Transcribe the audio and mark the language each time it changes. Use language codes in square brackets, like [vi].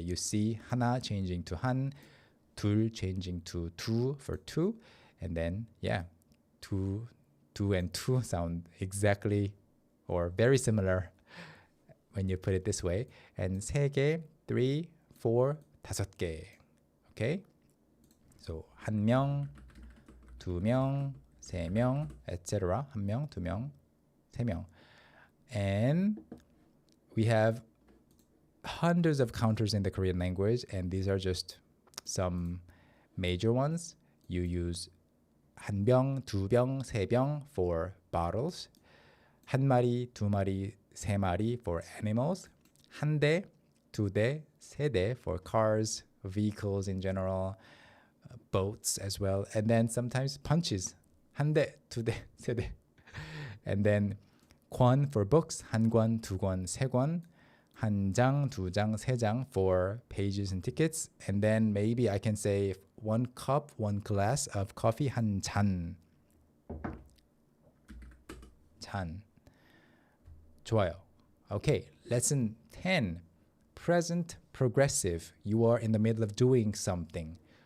[en] You see 하나 changing to 한, 둘 changing to 두 for two, and then two and two sound exactly or very similar when you put it this way. And 세 개, 3, 4, 다섯 개. Okay? So 한 명, 두 명, 세 명, etc. [ko] 한 명, 두 명, 세 명. [en] And we have hundreds of counters in the Korean language, and these are just some major ones. You use 한 병, 두 병, 세 병 for bottles. 한 마리, 두 마리, 세 마리 for animals. 한 대, 두 대, 세 대 for cars, vehicles in general, boats as well. And then sometimes punches. 한 대, 두 대, 세 대. And then 권 for books. 한 권, 두 권, 세 권. 한 장, 두 장, 세 장 for pages and tickets. And then maybe I can say 1 cup, 1 glass of coffee. [ko] 한 잔. 잔. 좋아요. [en] Okay, lesson 10. Present progressive. You are in the middle of doing something.